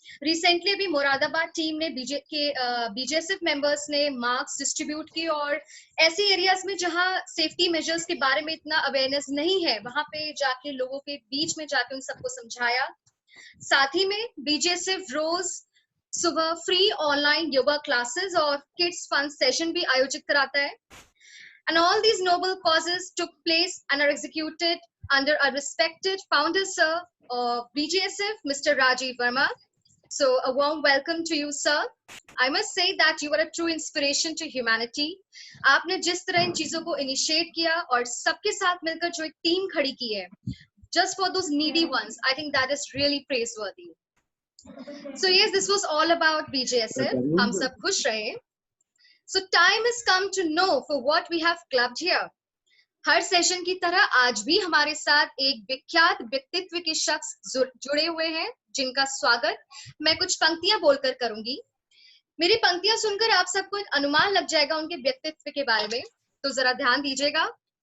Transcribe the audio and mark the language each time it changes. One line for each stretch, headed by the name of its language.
Hindi: Recently भी Moradabad team ने बीजेएसएफ members ने मास्क डिस्ट्रीब्यूट की और ऐसे एरियाज में जहां सेफ्टी मेजर्स के बारे में इतना अवेयरनेस नहीं है, वहां पे जाके लोगों के बीच में जाके उन सबको समझाया। साथ ही में बीजेएसएफ रोज सुबह फ्री ऑनलाइन योगा क्लासेस और किड्स फन सेशन भी आयोजित कराता है।
English: And all these noble causes took place and are executed under a respected founder, sir, of BGSF, Mr. Rajiv Verma. So a warm welcome to you, sir. I must say that you are a true inspiration to humanity.
Hindi: आपने जिस तरह इन चीजों को initiate किया और सबके साथ मिलकर जो एक टीम खड़ी की है,
English: just for those needy ones, I think that is really praiseworthy. So yes, this was all about BGSF.
Hindi: हम सब खुश रहे.
English: So time has come to know for what we have clubbed here.
Hindi: हर session की तरह आज भी हमारे साथ एक विख्यात व्यक्तित्व के शख्स जुड़े हुए हैं, जिनका स्वागत मैं कुछ पंक्तियां बोलकर करूंगी। मेरी पंक्तियां सुनकर आप सबको एक अनुमान लग जाएगा उनके व्यक्तित्व के बारे में, तो जरा ध्यान दीजिएगा।